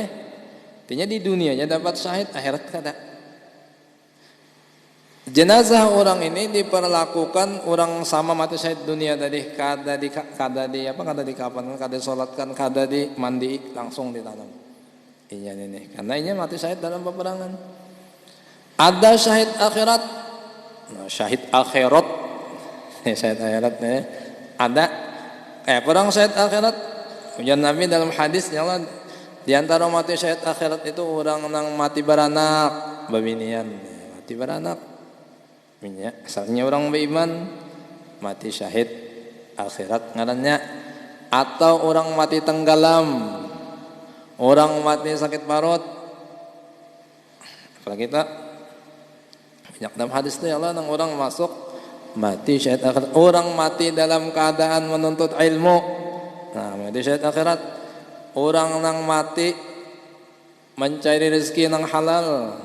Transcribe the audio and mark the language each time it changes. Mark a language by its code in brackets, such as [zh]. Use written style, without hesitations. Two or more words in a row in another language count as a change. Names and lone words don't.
[bjn] Artinya di dunianya dapat syahid, akhirat kada. Jenazah orang ini diperlakukan orang sama mati syahid dunia tadi, kada dikapan, kada disolatkan, kada dimandi, langsung ditanam. [id] Iya ini, karena ini mati syahid dalam peperangan. Ada syahid akhirat, syahid akhirat, syahid akhirat nih. Ada, perang syahid akhirat. [bjn] Ujian Nabi dalam hadisnya lah, di antara mati syahid akhirat itu orang yang mati beranak, babinian, mati beranak. Asalnya orang beriman mati syahid akhirat ngarannya, atau orang mati tenggelam, orang mati sakit parut. Apalagi kita banyak dalam hadis itu ya Allah, nang orang masuk mati syahid akhirat, orang mati dalam keadaan menuntut ilmu, nah mati syahid akhirat, orang nang mati mencari rezeki nang halal.